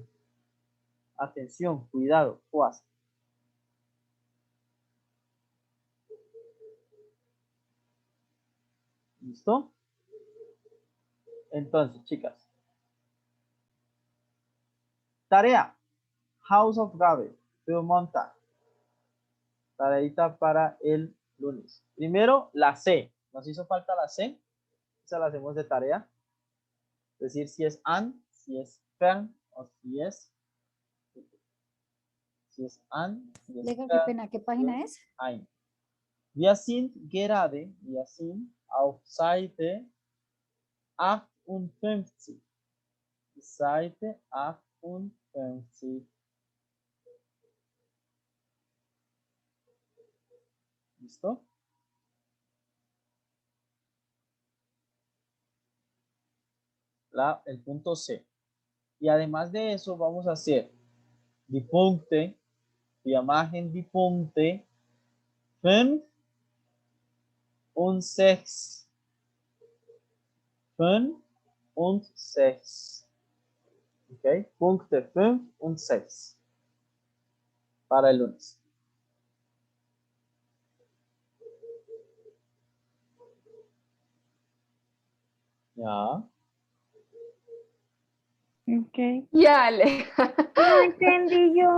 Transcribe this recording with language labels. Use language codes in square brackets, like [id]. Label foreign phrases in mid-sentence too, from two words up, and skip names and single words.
[es] Atención, cuidado, Vorsicht. ¿Listo? Entonces, chicas. Tarea. [de] Hausaufgabe für Montag. [es] Tareita para el lunes. Primero, la C. Nos hizo falta la C. Esa la hacemos de tarea. Es decir, si es an, si es fern o si es an, si es Lega, qué fern, pena, ¿qué página es? [de] ein. Wir sind auf Seite 58. Seite 58. [es] ¿Listo? El punto C. Y además de eso vamos a hacer [de] die Punkte, wir machen die Punkte 5 und 6. 5 und 6. Ok, Punkte 5 und 6. [es] Para el lunes. Ya. Ok. Ya, Aleja. No entendí yo.